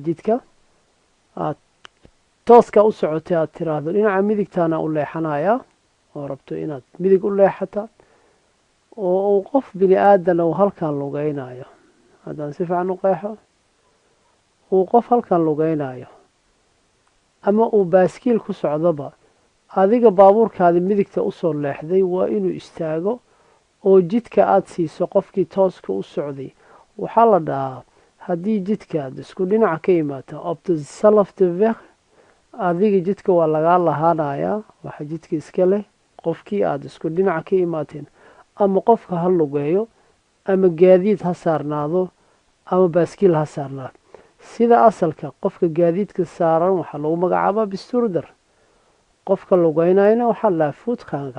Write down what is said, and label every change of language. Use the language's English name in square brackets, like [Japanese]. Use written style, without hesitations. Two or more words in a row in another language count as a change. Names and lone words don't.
[Somali] jidka aad tooska u socotay aad tiraahdo dhinaca midigtaana u leexanaya oo rabto inaad midig u leexata, oo uu qof bini aadan uu halkan lugeynayo, haddaan si fiican u qeexo, uu qof halkan lugeynayo ama uu baaskiil ku socdoba, adiga baabuurkaadi midigta usoo leexday waa inuu istaago oo jidka aad siiso qofkii tooska u socday. waxaa la dhahaa haddii jidkaad isku dhinaca ka imaata [Dutch] op dezelfde weg, [Somali] adiga jidka waa lagaa lahaanayaa, waxa jidka iska leh qofkii aad isku dhinaca ka imaateen, ama qofka ha lugeeyo ama gaadiid ha saarnaado ama baaskiil ha saarnaado. sida asalka qofka gaadiidka saaran waxaa lagu magacaabaa bestuurder, qofka lugeynayana waxaa la voetganger.